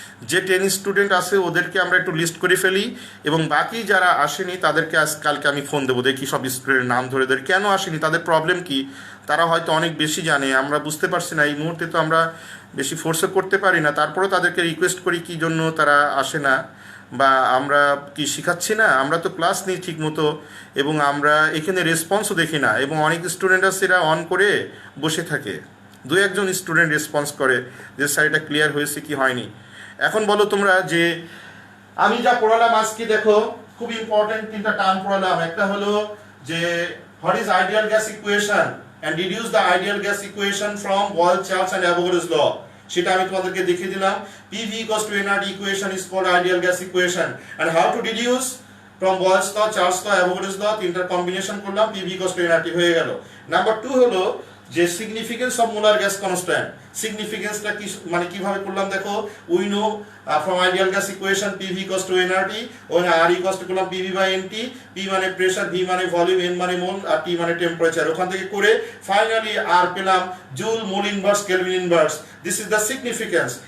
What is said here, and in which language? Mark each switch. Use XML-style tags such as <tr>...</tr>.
<bn>যে 10 স্টুডেন্ট আছে ওদেরকে আমরা একটু লিস্ট করে ফেলি, এবং বাকি যারা আসেনি তাদেরকে কালকে আমি ফোন দেবো, দেখি সব স্টুডেন্টের নাম ধরে ধরে কেন আসেনি, তাদের প্রবলেম কি, তারা হয়তো অনেক বেশি জানে, আমরা বুঝতে পারছি না এই মুহূর্তে, তো আমরা বেশি ফোর্সও করতে পারি না, তারপরেও তাদেরকে রিকোয়েস্ট করি কী জন্য তারা আসে না, বা আমরা কি শেখাচ্ছি না, আমরা তো ক্লাস নিই ঠিক মতো, এবং আমরা এখানে রেসপন্সও দেখি না, এবং অনেক স্টুডেন্ট আছে এরা অন করে বসে থাকে, দু একজন স্টুডেন্ট রেসপন্স করে যে স্যার এটা ক্লিয়ার হয়েছে কি হয়নি। এখন বলো তোমরা যে আমি যা পড়ালাম আজকে, দেখো খুব ইম্পর্টেন্ট তিনটা টার্ম পড়ালাম। একটা হলো যে</bn> <en>what is ideal gas equation and deduce the ideal gas equation from Boyle, Charles and Avogadro's law,</en> <bn>সেটা আমি তোমাদেরকে দেখিয়ে দিলাম।</bn> <en>PV equals to nRT equation is called ideal gas equation, and how to deduce from Boyle's law, Charles law, Avogadro's law,</en> <bn>তিনটার combination করলাম,</bn> <en>PV equals to nRT</en> <bn>হয়ে গেল। Number 2 হলো যে significance of molar gas constant, সিগনিফিকেন্সটা কি মানে কিভাবে করলাম দেখো,</bn> <en>we know from ideal gas equation PV equals to nRT,</en> <bn>ওখানে R equals to করলাম PV by NT, P মানে প্রেসার, V মানে ভলিউম, N মানে মোল, আর T মানে টেম্পারেচার, ওখান থেকে করে ফাইনালি R পেলাম joule mole inverse kelvin inverse,</bn> <en>This is the significance.</en>